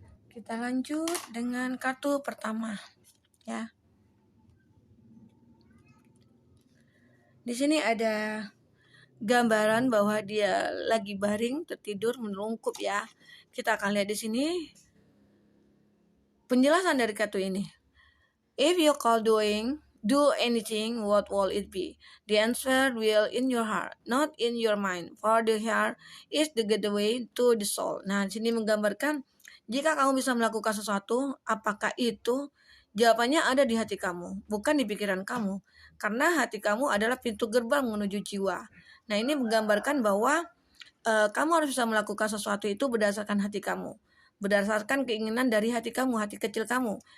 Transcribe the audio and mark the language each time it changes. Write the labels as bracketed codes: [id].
[id] Kita lanjut dengan kartu pertama ya. Di sini ada gambaran bahwa dia lagi baring tertidur menelungkup ya. Kita akan lihat di sini penjelasan dari kartu ini. [en] If you call do anything, what will it be? The answer will in your heart, not in your mind. For the heart is the gateway to the soul. [id] Nah, di sini menggambarkan jika kamu bisa melakukan sesuatu, apakah itu? Jawabannya ada di hati kamu, bukan di pikiran kamu. Karena hati kamu adalah pintu gerbang menuju jiwa. Nah, ini menggambarkan bahwa kamu harus bisa melakukan sesuatu itu berdasarkan hati kamu, berdasarkan keinginan dari hati kamu, hati kecil kamu.